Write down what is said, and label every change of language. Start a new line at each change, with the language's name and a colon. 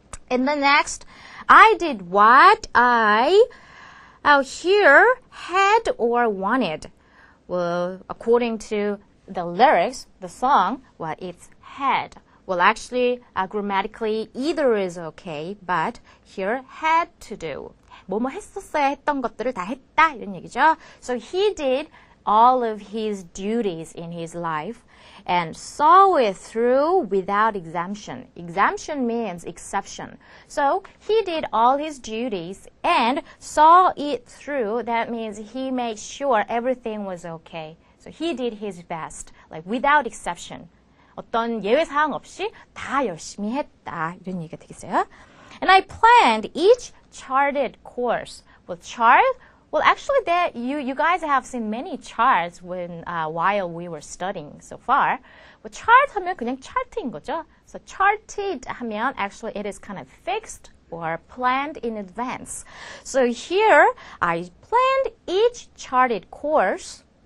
English: And the next, I did what I here had or wanted. Well, according to the lyrics, the song, well, it's had. Well, actually, grammatically, either is okay, but here, had to do.
Korean: 뭐뭐 했었어야 했던 것들을 다 했다, 이런 얘기죠.
English: So he did all of his duties in his life and saw it through without exemption. Exemption means exception. So he did all his duties and saw it through. That means he made sure everything was okay. So he did his best, like without exception.
Korean: 어떤 예외 사항 없이 다 열심히 했다. 이런 얘기가 되겠어요.
English: And I planned each charted course. Well, chart? Well, actually, you guys have seen many charts while we were studying so far.
Korean: Well, chart 하면 그냥 chart인 거죠.
English: So charted 하면 actually it is kind of fixed or planned in advance. So here, I planned each charted course.